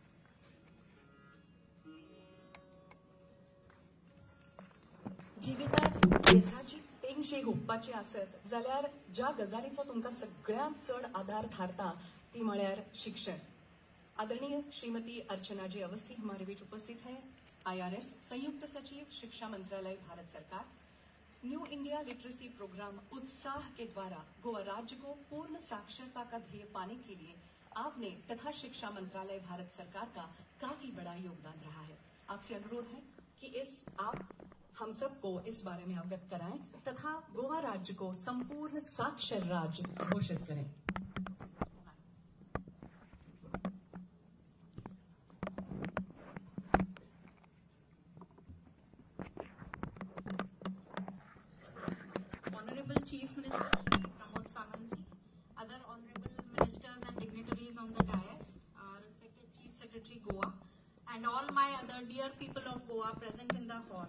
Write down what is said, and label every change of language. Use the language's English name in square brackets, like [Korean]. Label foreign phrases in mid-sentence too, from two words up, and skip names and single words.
[Konkani] जीवितात केसाची तेंगशी हुप्पाची आसत जाल्यार ज्या गजालीचो तुमकां सगळ्यांत चड आधार थारता ती म्हळ्यार शिक्षण. [Hindi] आदरणीय श्रीमती अर्चना जी अवस्थी हमारे बीच उपस्थित है. IRS संयुक्त सचिव शिक्षा मंत्रालय भारत सरकार. न्यू इंडिया लिटरेसी प्रोग्राम उत्साह के द्वारा गोवा राज्य को पूर्ण साक्षरता का ध्येय पाने के लिए आपने तथा शिक्षा मंत्रालय भारत सरकार का काफी बड़ा योगदान रहा है. आपसे अनुरोध है कि आप हम सबको इस बारे में अवगत कराएं तथा गोवा राज्य को संपूर्ण साक्षर राज्य घोषित करें. [English] Honorable Chief Minister Shri Pramod Sawant ji, other honorable ministers and dignitaries on the dais, respected Chief Secretary Goa, and all my other dear people of Goa present in the hall.